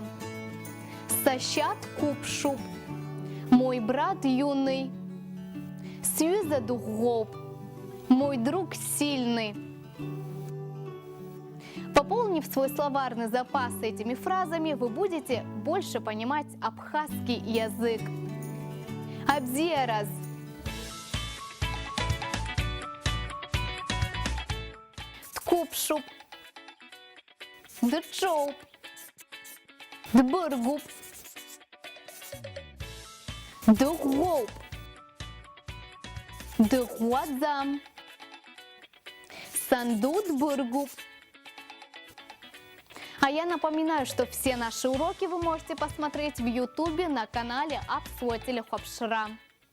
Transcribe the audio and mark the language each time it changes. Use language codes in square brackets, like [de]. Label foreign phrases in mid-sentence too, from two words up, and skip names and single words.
[ab] Сащат купшуп. [ru] Мой брат юный. [ab] Сьюза духгоп. [ru] Мой друг сильный. Пополнив свой словарный запас этими фразами, вы будете больше понимать абхазский язык. [ab] Абзиераз. Ткупшуп. Дчоуп. Дбыргуп. Духгоуп. Дхуадзам. Сандут бургуп. [ru] А я напоминаю, что все наши уроки вы можете посмотреть в YouTube на канале Апсвотелехопшра.